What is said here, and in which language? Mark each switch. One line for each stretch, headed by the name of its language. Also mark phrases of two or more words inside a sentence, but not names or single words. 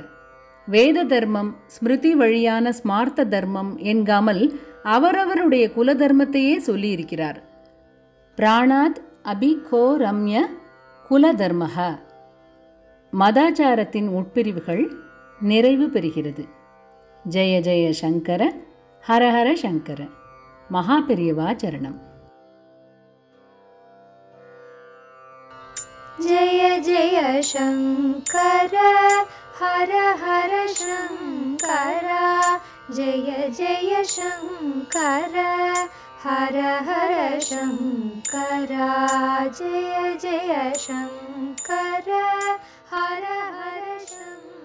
Tamil: வேத தர்மம், ஸ்மிருதி வழியான ஸ்மார்த்த தர்மம் என்காமல் அவரவருடைய குல தர்மத்தையே சொல்லியிருக்கிறார்.
Sanskrit: प्राणात् अभिको रम्य कुल धर्मः.
Tamil: மதாச்சாரத்தின் உட்பிரிவுகள் நிறைவு பெறுகிறது.
Sanskrit: जय जय शङ्कर, हरहर शङ्कर.
Tamil: மகாபெரியவா சரணம்.
Sanskrit: जय जय शङ्कर हर हर शङ्कर जय जय शङ्कर हर हर शङ्कर जय जय शङ्कर हर हर शङ्कर.